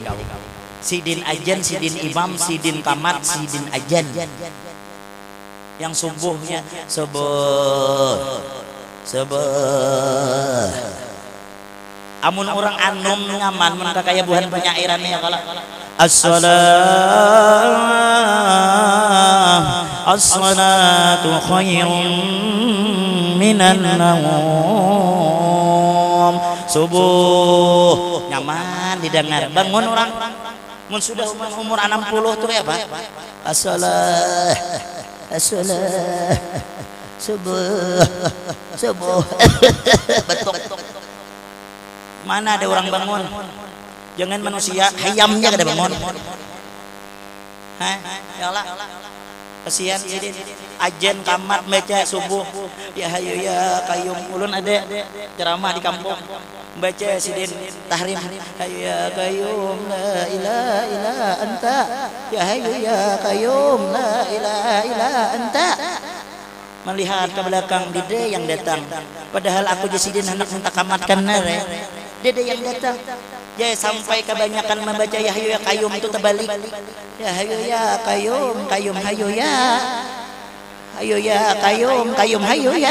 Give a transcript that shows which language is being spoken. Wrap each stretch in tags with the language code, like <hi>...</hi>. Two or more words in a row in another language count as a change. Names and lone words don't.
<bjn>Sidin ajan, sidin imam, sidin kamat, sidin ajan. Yang subuhnya subuh. Amun orang anum nyaman mun kakaya buhan penyairan ya kala</bjn> <ar>الصلاة خير من النوم.</ar> <bjn>Subuh nyaman didengar. Bangun orang mun sudah umur 60 tuh ya Pak. As-salah subuh betul. Mana ada orang bangun? Jangan manusia, hayamnya kada bangun. Hah? Ya Allah. Kasihan jadi ajen kamat baca subuh.</bjn> <ar>يا حي يا قيوم.</ar> <bjn>Ulun ada ceramah di kampung. Baca sidin tahrim.</bjn> <ar>حي يا قيوم لا إله إلا أنت. يا حي يا قيوم لا إله إلا أنت.</ar> <bjn>Melihat ke belakang dede yang datang. Padahal aku jasidin hendak minta kamatkan nare. Dede yang datang. Ya sampai kebanyakan membaca</bjn> <ar>يا حي يا قيوم</ar> <bjn>itu terbalik.</bjn> <ar>يا حي يا قيوم قيوم حي يا. حي يا قيوم قيوم حي يا.</ar>